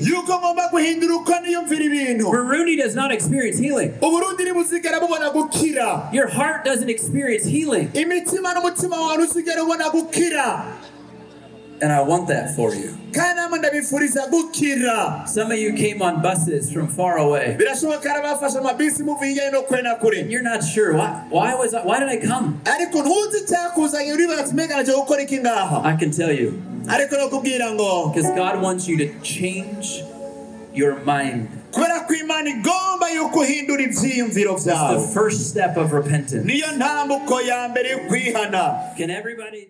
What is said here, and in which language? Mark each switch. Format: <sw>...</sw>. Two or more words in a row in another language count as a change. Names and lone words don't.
<rn>yuko ngomba guhindura uko niyumvira ibintu.</rn> <en>Burundi does not experience healing.</en> <rn>Uburundi ntibuzigera bubona gukira.</rn> <en>Your heart doesn't experience healing.</en> <rn>imitima n'umutima wawe uzigera ubona gukira.</rn> <en>And I want that for you.</en> <rn>kandi namwe ndabifuriza gukira.</rn> <en>Some of you came on buses from far away.</en> <rn>Birashoboka abafashe amabisi muvuye hirya no kure na kure.</rn> <en>You're not sure why did I come?</en> <rn>ariko ntuzi icyakuzanye uribaza ati mbega naje gukora iki ngaha.</rn> <en>I can tell you.</en> <rn>ariko nakubwira ngo</rn> <en>because God wants you to change your mind.</en> <rn>kubera ko Imana igomba yuko uhindura ivyiyumviro</rn> <en>It's</en> <rn>vyawe.</rn> <en>the first step of repentance.</en> <rn>niyo ntambuko ya mbere yo kwihana.</rn> <en>Can everybody</en>